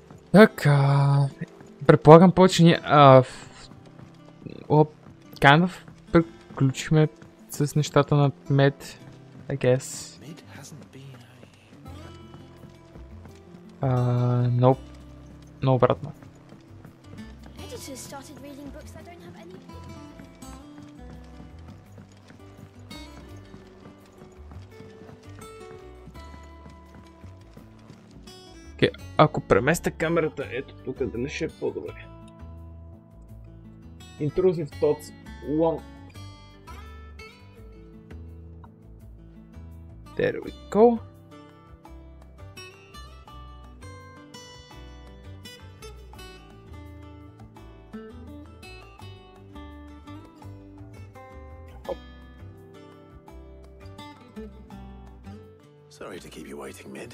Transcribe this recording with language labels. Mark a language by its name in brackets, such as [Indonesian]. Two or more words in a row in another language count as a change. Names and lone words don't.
[Bulgarian] Така, предполагам повече ние [English] kind of [Bulgarian] приключихме с нещата на Мед, [English] I guess. Nope. [Bulgarian] Но обратно. Okay, ако преместя камерата ето тук, дали ще е по-добре. [English] Intrusive thoughts 1. There we go. Sorry to keep you waiting, Mid.